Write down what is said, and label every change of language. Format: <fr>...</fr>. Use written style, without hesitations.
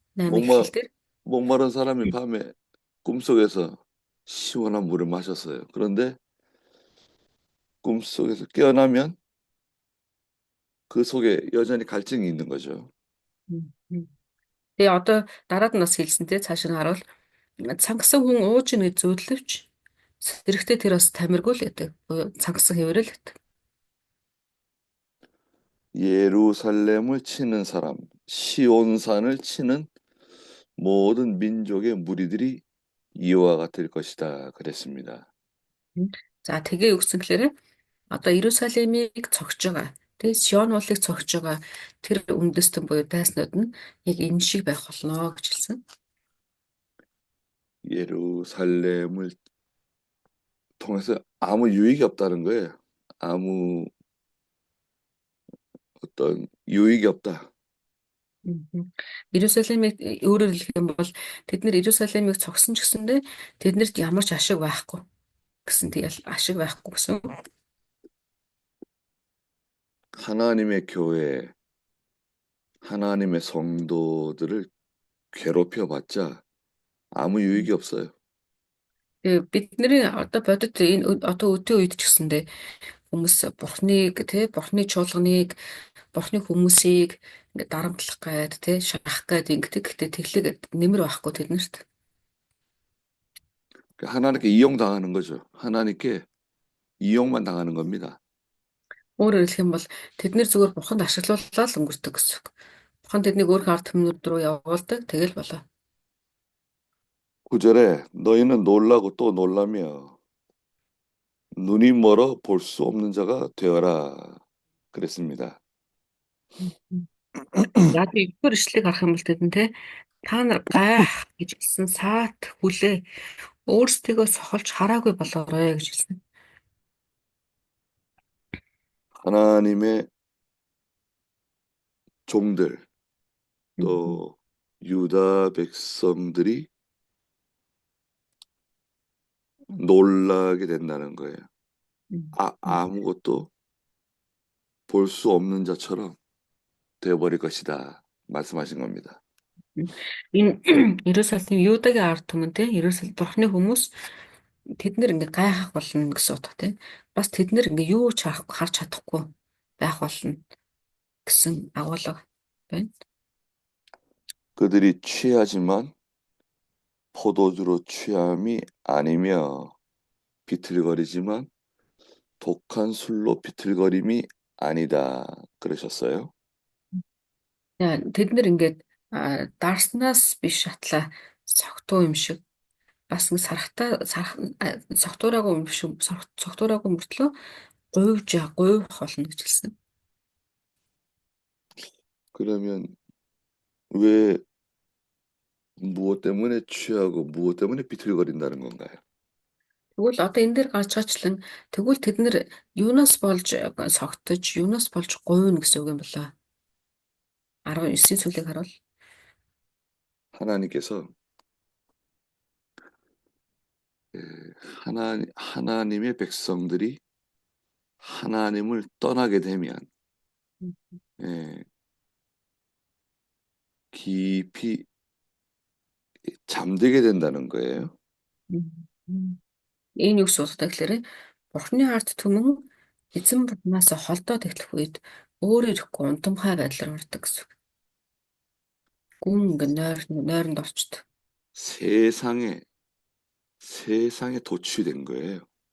<ko>8 목마,</ko> <mn>эхлэл дээр.</mn> <ko>목마른 사람이 밤에 꿈속에서 시원한 물을 마셨어요. 그런데 꿈속에서 깨어나면 그 속에 여전히 갈증이 있는 거죠. Мгм.</ko> <mn>Тэгээ одоо дараад нь бас хэлсэн те цааш нь харуул цангасан хүн ууж ийн гэж зүүдлэвч сэрэхтэй тэр бас тамиргүй л байдаг. Буюу цангасан хэвээрэл байдаг.</mn> <ko>예루살렘을 치는 사람, 시온산을 치는 모든 민족의 무리들이 이와 같을 것이다. 그랬습니다.</ko> <mn>За тэгээ юу гэсэн гэхээр одоо Иерусалимыг цогж байгаа. Тэгээ Сион уулыг цогж байгаа тэр үндэстэн буюу дайснууд нь яг энэ шиг байх болно гэж хэлсэн.</mn> <ko>예루살렘을 통해서 아무 유익이 없다는 거예요. 아무 어떤 유익이 없다. Мгм.</ko> <mn>Иерусалимыг өөрөөр хэлэх юм бол тэд нэр Иерусалимыг цогсон ч гэсэндээ тэднэрт ямар ч ашиг байхгүй гэсэн тэгэл ашиг байхгүй гэсэн.</mn> <ko>하나님의 교회, 하나님의 성도들을 괴롭혀봤자 아무 유익이 없어요.</ko> <mn>Тэгээ бидний одоо бодит энэ одоо өдөө үед ч гэсэндээ хүмүүс бурхны чуулганыг бурхны хүмүүсийг ингээд дарамтлах гээд шахах гээд ингээд гэхдээ тэглэг нэмэр байхгүй тэднэрт.</mn> <ko>하나님께 이용당하는 거죠. 하나님께 이용만 당하는 겁니다.</ko> <mn>Өөрөөр хэлэх юм бол тэд нэр зүгээр бурханд ашиглууллаа л өнгөрдөг гэсэн үг. Бурхан тэднийг өөрийнхөө ард түмнүүд рүү явуулдаг тэгэл болоо.</mn> <ko>구절에 너희는 놀라고 또 놀라며 눈이 멀어 볼 수 없는 자가 되어라 그랬습니다. 음.</ko> <mn>Яг эвгээр ишлэгийг харах юм бол тэдэн те та нар гайх гэж хэлсэн саат хүлээ өөрсдийгөө сохолж хараагүй болоорой гэж хэлсэн.</mn> <ko>하나님의 종들 음, 또 유다 백성들이 놀라게 된다는 거예요. 음, 음, 아무것도 볼 수 없는 자처럼 되어버릴 것이다. 말씀하신 겁니다. 음.</ko> <mn>Энэ Иерусалим Юдагийн ард түмэн те Иерусалим бурхны хүмүүс тэд нэр ингээ гайхах болно гэсэн утга те. Бас тэд нэр ингээ юу ч харж чадахгүй байх болно гэсэн агуулга байна.</mn> <ko>그들이 취하지만 포도주로 취함이 아니며 비틀거리지만 독한 술로 비틀거림이 아니다. 그러셨어요.</ko> <mn>Тэд нэр ингээд дарснаас биш шатлаа цогтуу юм шиг бас ингэ сархтаа цогтуураагүй юм шиг цогтуураагүй мөртлөө гуйвах болно гэж хэлсэн.</mn> <ko>그러면 왜 무엇 때문에 취하고 무엇 때문에 비틀거린다는 건가요?</ko> <mn>Тэгвэл одоо энэ дээр гарч байгаачлан тэгвэл тэд нэр юунаас болж согтож, юунаас болж гуйна гэсэн үг юм болоо. 19-ийн сүлийг харуул.</mn> <ko>하나님께서 예, 하나님의 백성들이 하나님을 떠나게 되면 예, 깊이 잠들게 된다는 거예요. Мгм.</ko> <mn>Энэ юу гэсэн утгатай гэхээр Бурхны ард түмэн эзэн бурхнаас холдоод эхлэх үед өөрөө ирэхгүй ундамхай байдлаар ордог гэсэн үг. Гүн ингээ нойронд орчдөг.</mn> <ko>세상에 세상에 도취된 거예요.</ko>